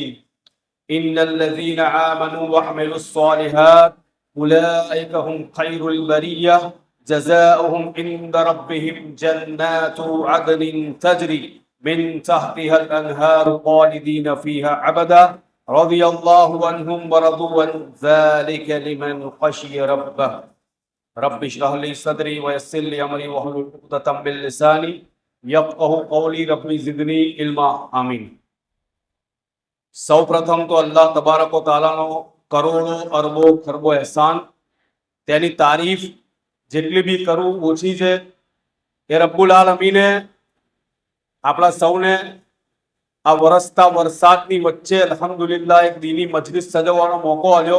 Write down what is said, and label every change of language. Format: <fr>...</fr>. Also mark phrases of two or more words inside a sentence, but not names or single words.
<ar>إن الذين آمنوا وعملوا الصالحات أولئك هم خير البرية جزاؤهم عند ربهم جنات عدن تجري من تحتها الأنهار خالدين فيها أبدا رضي الله عنهم ورضوا عنه ذلك لمن خشي ربه. رب اشرح لي صدري ويسر لي أمري واحلل عقدة من لساني يفقهوا قولي. رب زدني علما. آمين.</ar> <gu>સૌ પ્રથમ તો</gu> <ar>الله تبارك وتعالى</ar> <gu>કરોડો અરબો ખરબો એહસાન, તેની તારીફ જેટલી બી કરું ઓછી છે. એ</gu> <ar>رب العالمين</ar> <gu>આપણા સૌને આ વરસતા વરસાદની વચ્ચે અલ્હમ્દુલિલ્લાહ એક દીની મજલિસ સજવવાનો મોકો આવ્યો.</gu>